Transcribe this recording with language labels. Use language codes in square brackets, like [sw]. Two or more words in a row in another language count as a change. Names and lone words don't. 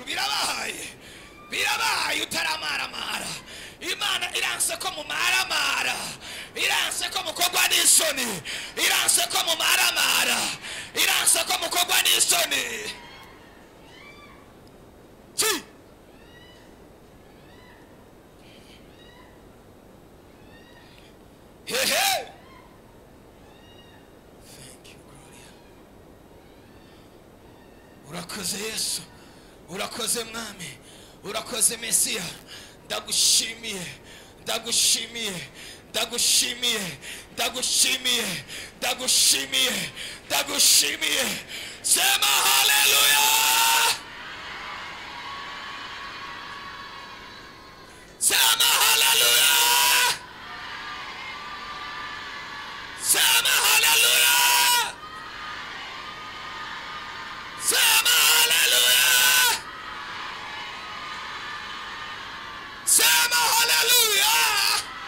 [rn] Birabaye utaramaramara. Imana iranse ko mumaramara, iranse ko mukogwa n'isoni, iranse ko mumaramara, iranse ko mukogwa n'isoni. Hey. [en] Thank you, Gloria. [rn] Urakoze Yesu, urakoze Mwami, urakoze Mesiya. Ndagushimiye, ndagushimiye, ndagushimiye, ndagushimiye, ndagushimiye, ndagushimiye. [sw] Sema hallelujah. Sema hallelujah. Sema hallelujah. Sema hallelujah. Sema hallelujah.